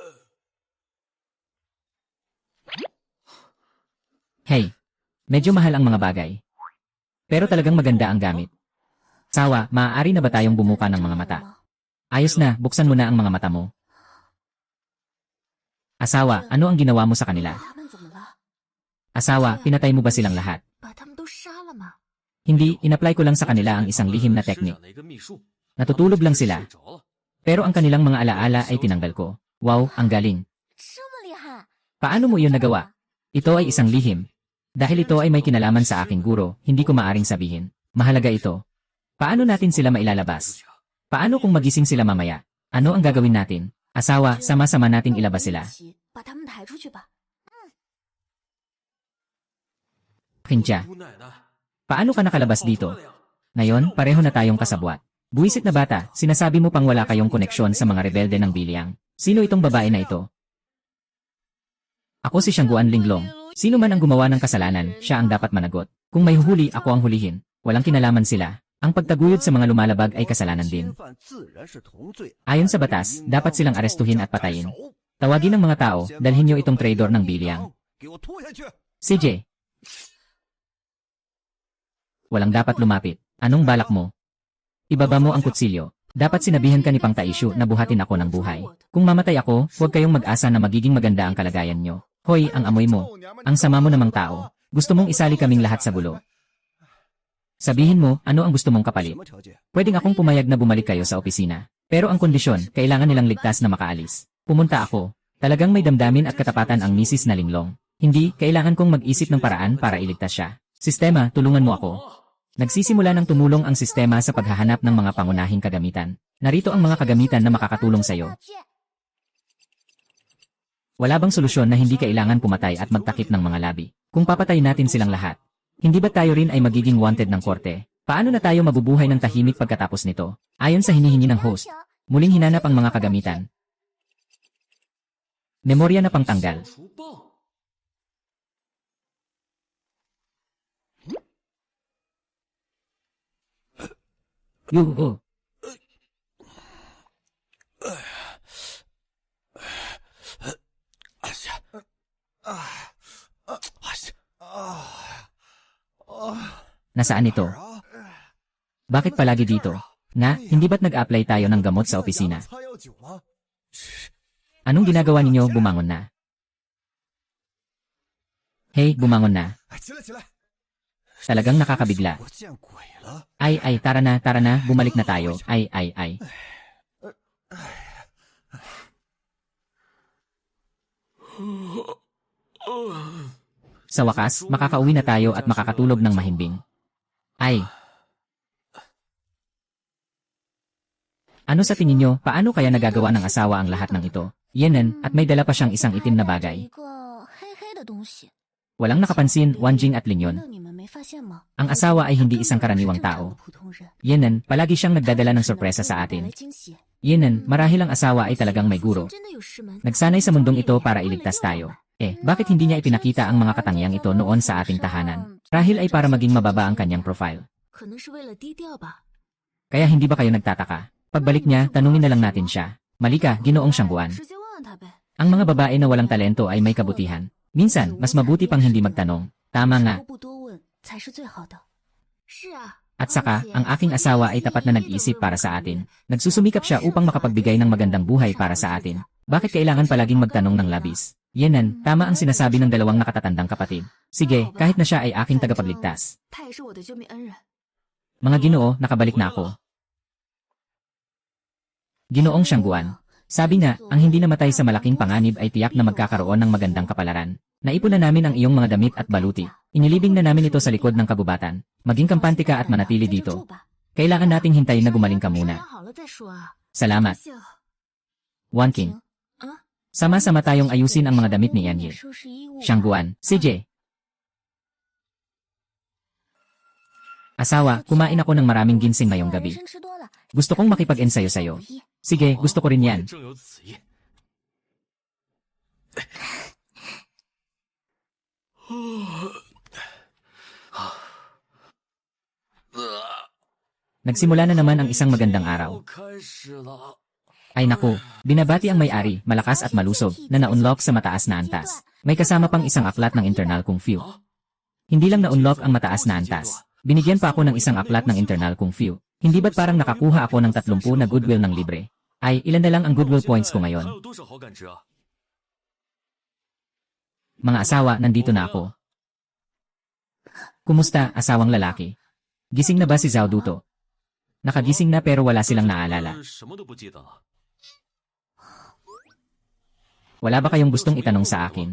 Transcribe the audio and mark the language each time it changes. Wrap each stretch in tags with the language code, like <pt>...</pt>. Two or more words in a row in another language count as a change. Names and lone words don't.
<tl>Hey, medyo mahal ang mga bagay. Pero talagang maganda ang gamit. Sawa, maaari na ba tayong bumuka ng mga mata? Ayos na, buksan mo na ang mga mata mo. Asawa, ano ang ginawa mo sa kanila?</tl> <zh>他们怎么了？</zh> <tl>Asawa, pinatay mo ba silang lahat?</tl> <zh>把他们都杀了吗？</zh> <tl>Hindi, inapply ko lang sa kanila ang isang lihim na</tl> <zh>师</zh> <tl>teknik.</tl> <zh>长的一个秘术，</zh> <tl>Natutulog lang sila.</tl> <zh>睡着了。</zh> <tl>Pero ang kanilang mga alaala ay tinanggal ko. Wow, ang galing.</tl> <zh>这么厉害！</zh> <tl>Paano mo iyon nagawa? Ito ay isang lihim. Dahil ito ay may kinalaman sa aking guro, hindi ko maaring sabihin. Mahalaga ito. Paano natin sila mailalabas? Paano kung magising sila mamaya? Ano ang gagawin natin? Asawa, sama-sama nating ilabas sila.</tl> <zh>把他们抬出去吧。</zh> <tl>Kincha,</tl> <zh>姑奶奶，</zh> <tl>paano ka nakalabas</tl> <zh>好</zh> <tl>dito?</tl> <zh>漂亮！</zh> <tl>Ngayon, pareho na tayong kasabwat. Buwisit na bata, sinasabi mo pang wala kayong koneksyon sa mga rebelde ng Biliang. Sino itong babae na ito? Ako si Shangguan Linglong. Sino man ang gumawa ng kasalanan, siya ang dapat managot. Kung may huhuli, ako ang hulihin. Walang kinalaman sila. Ang pagtaguyod sa mga lumalabag ay kasalanan din.</tl> <zh>侵犯自然是同罪。</zh> <tl>Ayon sa batas, dapat silang arestuhin at patayin. Tawagin ng mga tao, dalhin niyo itong traidor ng Biliang.</tl> <zh>给我拖下去！</zh> <tl>CJ. Walang dapat lumapit. Anong balak mo? Ibaba mo ang kutsilyo. Dapat sinabihan ka ni Pang Taishu na buhatin ako ng buhay. Kung mamatay ako, huwag kayong mag-asa na magiging maganda ang kalagayan nyo. Hoy, ang amoy mo. Ang sama mo namang tao. Gusto mong isali kaming lahat sa gulo. Sabihin mo, ano ang gusto mong kapalit?</tl> <zh>什么条件？</zh> <tl>Pwedeng akong pumayag na bumalik kayo sa opisina. Pero ang kondisyon, kailangan nilang ligtas na makaalis. Pumunta ako. Talagang may damdamin at katapatan ang misis na Linglong. Hindi, kailangan kong mag-isip ng paraan para iligtas siya. Sistema, tulungan mo ako. Nagsisimula ng tumulong ang sistema sa paghahanap ng mga pangunahing kagamitan. Narito ang mga kagamitan na makakatulong sa iyo.</tl> <zh>道具</zh> <tl>Wala bang solusyon na hindi kailangan pumatay at magtakip ng mga labi? Kung papatayin natin silang lahat, hindi ba tayo rin ay magiging wanted ng korte? Paano na tayo mabubuhay ng tahimik pagkatapos nito? Ayon sa hinihingi ng host, muling hinanap ang mga kagamitan. Memorya na pangtanggal.</tl> <zh>除棒。 Yuhu. 哎呀，啊啊啊啊！</zh> <tl>Nasaan ito? 啊 Bakit palagi dito? Nga, hindi ba't nag-apply tayo ng gamot sa opisina?</tl> <zh>擦药酒吗？</zh> <tl>Anong ginagawa ninyo? Bumangon na. Hey, bumangon na.</tl> <zh>哎，起来起来！</zh> <tl>Talagang nakakabigla.</tl> <zh>我见鬼了！</zh> <tl>Ay, tara na, bumalik na tayo. Ay. Sa wakas, makakauwi na tayo at makakatulog ng mahimbing. Ay. Ano sa tingin nyo, paano kaya nagagawa ng asawa ang lahat ng ito? Yenen, at may dala pa siyang isang itim na</tl> <zh>一</zh> <tl>bagay.</tl> <zh>个黑黑的东西，</zh> <tl>Walang nakapansin, Wanjing at</tl> <zh>难</zh> <tl>Linyon.</tl> <zh>道你们没发现吗？</zh> <tl>Ang asawa ay hindi</tl> <zh>他</zh> <tl>isang</tl> <zh>根本</zh> <tl>karaniwang</tl> <zh>不是正常的</zh> <tl>tao.</tl> <zh>普通人，</zh> <tl>Yenen, palagi siyang nagdadala ng</tl> <zh>他可能</zh> <tl>sorpresa</tl> <zh>会</zh> <tl>sa</tl> <zh>带</zh> <tl>atin.</tl> <zh>来惊喜。</zh> <tl>Yenen, marahil ang asawa ay talagang may guro.</tl> <zh>真的有事吗？</zh> <tl>Nagsanay sa mundong ito para iligtas tayo. Bakit hindi niya ipinakita ang mga katangiang ito noon sa ating tahanan? Rahil ay para maging mababa ang kanyang profile.</tl> <zh>可能是为了低调吧。</zh> <tl>Kaya hindi ba kayo nagtataka? Pagbalik niya, tanungin na lang natin siya. Malika, Ginoong Shangguan.</tl> <zh>直接问问他呗。</zh> <tl>Ang mga babae na walang talento ay may kabutihan. Minsan, mas mabuti pang hindi magtanong. Tama nga.</tl> <zh>不多问才是最好的。是啊，</zh> <tl>At saka, ang aking asawa ay tapat na nag-isip para sa atin. Nagsusumikap siya upang makapagbigay ng magandang buhay para sa atin. Bakit kailangan palaging magtanong ng labis? Yenan, tama ang sinasabi ng dalawang nakatatandang kapatid. Sige, kahit na siya ay aking tagapagligtas.</tl> <zh>他也是我的救命恩人。</zh> <tl>Mga Ginoo, nakabalik na ako. Ginoong Siyangguan. Sabi nga, ang hindi namatay sa malaking panganib ay tiyak na magkakaroon ng magandang kapalaran. Naipon na namin ang iyong mga damit at baluti. Inilibing na namin ito sa likod ng kagubatan. Maging kampante ka at manatili</tl> <zh>在这</zh> <tl>dito.</tl> <zh>住吧</zh> <tl>Kailangan nating hintayin na gumaling ka</tl> <zh>商</zh> <tl>muna.</tl> <zh>量好了再说啊。</zh> <tl>Salamat.</tl> <zh>谢谢。</zh> <tl>Wan King.</tl> <zh>啊，</zh> <tl>Sama-sama tayong ayusin ang mga damit ni Yanyi.</tl> <zh>收拾衣物吧。</zh> <tl>Siyangguan, CJ. Asawa, kumain ako ng maraming ginseng ngayong</tl> <zh>人</zh> <tl>gabi.</tl> <zh>参吃多了，</zh> <tl>Gusto kong makipag-ensayo sa'yo. Sige, gusto ko rin</tl> <zh>我也</zh> <tl>yan.</tl> <zh>正有此意。</zh> <tl>Nagsimula na naman ang isang magandang araw.</tl> <zh>又开始了。</zh> <tl>Ay naku, binabati ang may-ari, malakas at malusog, na na-unlock sa mataas na antas. May kasama pang isang aklat ng</tl> <en>internal kung few.</en> <tl>Hindi lang na-unlock ang mataas na antas. Binigyan pa ako ng isang aklat ng</tl> <en>internal kung few.</en> <tl>Hindi ba't parang nakakuha ako ng 30 na goodwill ng libre? Ay, ilan na lang ang</tl> <en>goodwill points</en> <tl>ko</tl> <zh>还</zh> <tl>ngayon?</tl> <zh>有多少好感值啊？</zh> <tl>Mga asawa, nandito na ako. Kumusta, asawang lalaki? Gising na ba si Zhao Duto? Nakagising na pero wala silang naalala.</tl> <zh>什么都不记得了。</zh> <tl>Wala ba kayong gustong itanong sa akin?</tl>